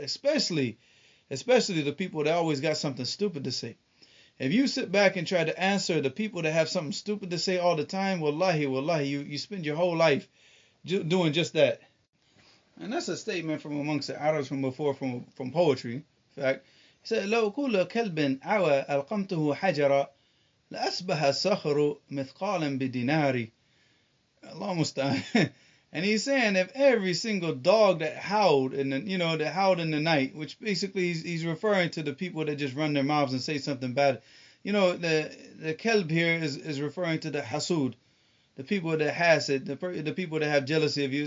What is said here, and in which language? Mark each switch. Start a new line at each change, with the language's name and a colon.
English: Especially the people that always got something stupid to say. If you sit back and try to answer the people that have something stupid to say all the time, wallahi, you spend your whole life doing just that. And that's a statement from amongst the Arabs from before, from poetry. In fact, he said,
Arabic: لو كل كلب عوى ألقمته حجرا لأصبح الصخر مثقالا بدينار.
English: Allah musta'an. And he's saying, if every single dog that howled in the night, which basically he's referring to the people that just run their mouths and say something bad. The kelb here is referring to the hasud, the people that hasad, the people that have jealousy of you.